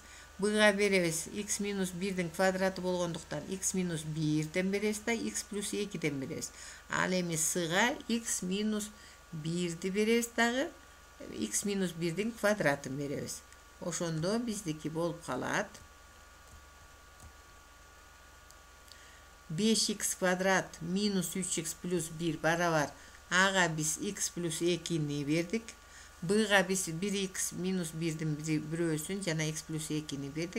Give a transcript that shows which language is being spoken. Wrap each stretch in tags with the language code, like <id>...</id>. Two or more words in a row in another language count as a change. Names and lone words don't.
<ky>Бга беребиз x minus 1'din квадраты болгондуктан x minus 1'den беребиз да x plus 2'den беребиз. Ал эми cга x minus 1'di беребиз дагы x minus 1'din квадратын беребиз. Ошондо биздики болуп калат 5x квадрат минус 3x плюс 1 барабар ага биз x плюс 2'ni бердик. Бга биз 1x минус 1'дин бирөөсүн жана x плюс 2'ni бердик.</ky>